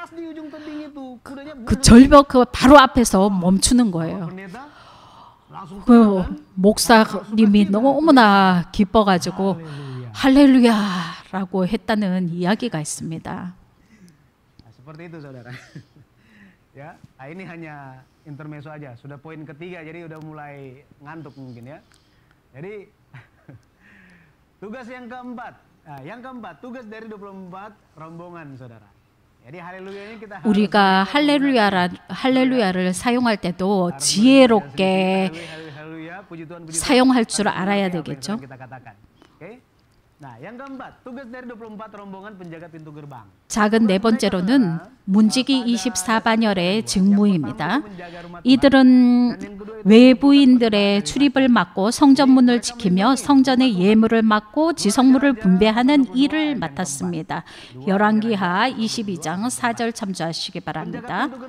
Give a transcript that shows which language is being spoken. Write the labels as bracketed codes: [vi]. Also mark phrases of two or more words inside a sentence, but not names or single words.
[ko] 그 절벽 그 바로 앞에서 멈추는 거예요. 그 목사님이 너무나 기뻐가지고 할렐루야라고 했다는 이야기가 있습니다. [id] intermezzo aja. Sudah poin ketiga, jadi udah mulai ngantuk mungkin ya. Jadi tugas yang keempat. Nah, yang keempat, tugas dari 24 rombongan, saudara. jadi 할렐루야는 kita [ko] 우리가 할렐루야를 사용할 때도 지혜롭게 사용할 줄 알아야 되겠죠. [id] Nah, yang keempat, tugas dari 24 rombongan penjaga pintu gerbang. [ko] 작은 네 번째로는 문지기 24반열의 직무입니다. 이들은 외부인들의 출입을 막고 성전문을 지키며 성전의 예물을 막고 지성물을 분배하는 일을 맡았습니다. 열왕기하 22장 4절 참조하시기 바랍니다.